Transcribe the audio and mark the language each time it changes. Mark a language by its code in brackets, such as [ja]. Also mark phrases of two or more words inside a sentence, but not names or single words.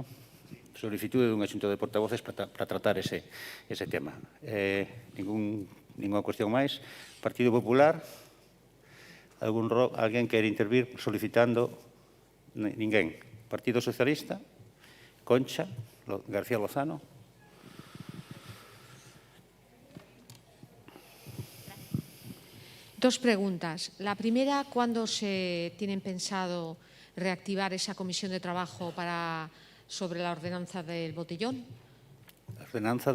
[gl] Solicitude dunha xunta de portavoces para tratar ese tema. Ninguna cuestión máis. Partido Popular? Alguén quere intervir solicitando? Ninguén. Partido Socialista? Concha? García Lozano? [es] Dos preguntas. La primera, ¿cuándo se tienen pensado reactivar esa comisión de trabajo sobre la ordenanza del botellón? ¿La ordenanza